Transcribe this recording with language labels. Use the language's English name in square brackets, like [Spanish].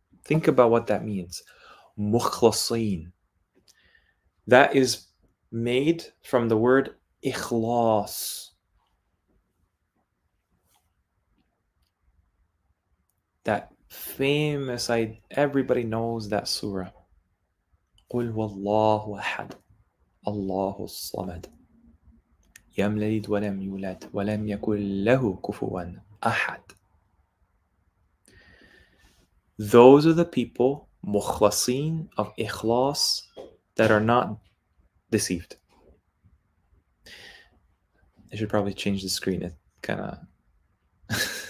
[English] Think about what that means. Mukhlasin. That is made from the word ikhlas. That famous, everybody knows that surah. [Arabic] قُلْ وَاللَّهُ أَحَدٌ اللَّهُ الصَّمَدُ لم يلد ولم يولد ولم يكن له كفوا أحد. [English] Those are the people, mukhlasin of ikhlas, that are not deceived. I should probably change the screen. It kind of...